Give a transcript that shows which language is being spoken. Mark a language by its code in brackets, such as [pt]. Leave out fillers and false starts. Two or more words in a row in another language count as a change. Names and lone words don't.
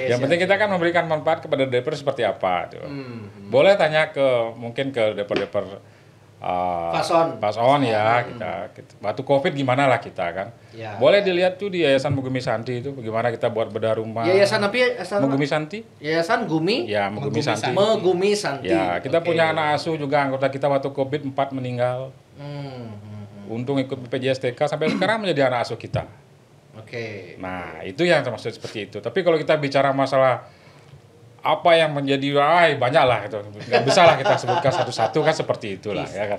[id] yang penting kita kan memberikan manfaat kepada developer seperti apa. Tuh. Boleh tanya mungkin ke developer Pason. ya kita waktu Covid gimana lah kita kan. Ya. Boleh dilihat tuh di Yayasan Mugumi Santi itu bagaimana kita buat bedah rumah. Yayasan apa ya? Yayasan apa? Mugumi Santi? Yayasan Gumi Ya, Mugumi Mugumi Santi. Santi. Megumi Santi. Ya, kita Oke. punya anak asuh juga anggota kita waktu Covid 4 meninggal. Untung ikut BPJS TK sampai sekarang menjadi anak asuh kita. Oke. Nah, itu yang termasuk seperti itu. Tapi kalau kita bicara masalah apa yang menjadi banyak lah itu. Nggak bisa lah kita sebutkan satu-satu kan seperti itulah ya kan.